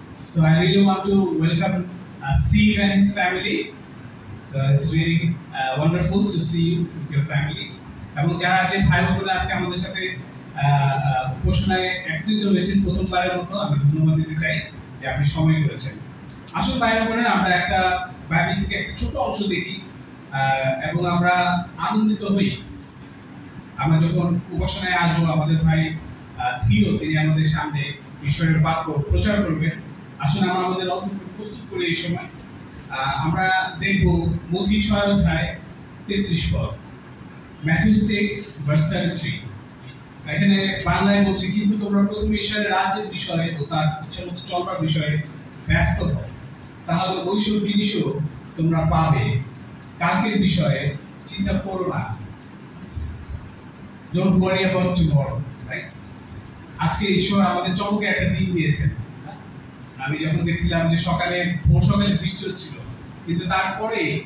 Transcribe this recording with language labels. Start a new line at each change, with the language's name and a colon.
English: So I really want to welcome Steve and his family. So it's really wonderful to see you with your family.
Bangla: এবং যারা যে ভাই বোনেরা আজকে আমাদের সাথে ঘোষণায় একত্রিত হয়েছেন প্রথমবারের মতো আমি ধন্যবাদ দিতে চাই যে আপনি সময় করেছেন। আসল ভাই বোনেরা আমরা একটা বাইবেল থেকে একটা ছোট অংশ দেখি এবং আমরা আনন্দিত হই। আমরা যখন উপাসনায় আসবো আমাদের ভাই থিও তিনি আমাদের সামনে ঈশ্বরের বাক্য প্রচার করবেন। আসলে আমরা আমাদের অন্তর প্রস্তুত করি এই সময়। আমরা দেখব মথি 6 অধ্যায় 33 পদ, ম্যাথিউ 6:33। এখানে বাংলায় বলছে কিন্তু তোমরা প্রথমে ঈশ্বরের রাজ্যের বিষয়ে ও তার ইচ্ছা মতো চলবার বিষয়ে ব্যস্ত হও, তাহলে ওইসব জিনিসও তোমরা পাবে। কালকের বিষয়ে চিন্তা করো না।
English: Don't worry about tomorrow, right?
Bangla: আজকে ঈশ্বর আমাদের চমকে একটা দিন দিয়েছেন। আমি যখন দেখছিলাম যে ভোর সকালে বৃষ্টি হচ্ছিল, কিন্তু তারপরে